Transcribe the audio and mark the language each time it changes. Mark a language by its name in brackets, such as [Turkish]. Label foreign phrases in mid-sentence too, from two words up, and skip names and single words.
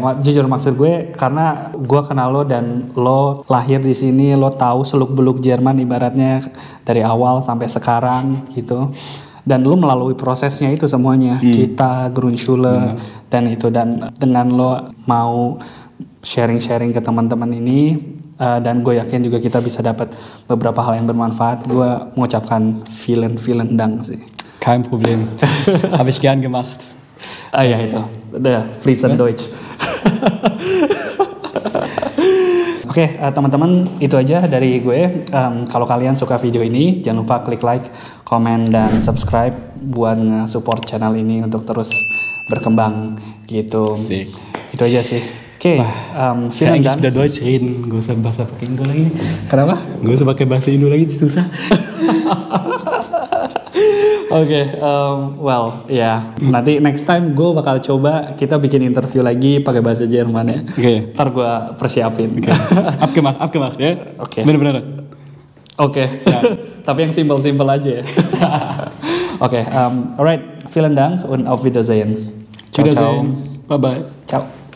[Indonesian] Jujur maksud gue, karena gue kenal lo dan lo lahir di sini, lo tahu seluk-beluk Jerman ibaratnya dari awal sampai sekarang gitu. Dan lo melalui prosesnya itu semuanya. Kita Grundschule dan itu, dan dengan lo mau sharing-sharing ke teman-teman ini, dan gue yakin juga kita bisa dapat beberapa hal yang bermanfaat. Gue mengucapkan [German] vielen Dank [Indonesian] sih. [German] Kein Problem. Habe ich gern gemacht. [Indonesian] Ya itu, [German] fließend Deutsch. [Indonesian] Oke, teman-teman, itu aja dari gue. Kalau kalian suka video ini, jangan lupa klik like, komen, dan subscribe buat nge-support channel ini untuk terus berkembang gitu. Asik. Itu aja sih. Oke, [German] vielen Dank. Udah Deutsch reden, [Indonesian] gak usah bahasa pakai Indo lagi. Kenapa? Gak usah pakai bahasa Indo lagi, susah. Oke, nanti [English] next time [Indonesian] gue bakal coba kita bikin interview lagi pakai bahasa Jerman ya. Oke. Ntar gue persiapin. Oke. Abgemacht ya. Oke. Bener-bener. Oke. Tapi yang simpel-simpel aja ya. [English] Oke, alright. [German] Vielen Dank und auf Wiedersehen. [Italian] Ciao. [English] Bye bye. [Italian] Ciao.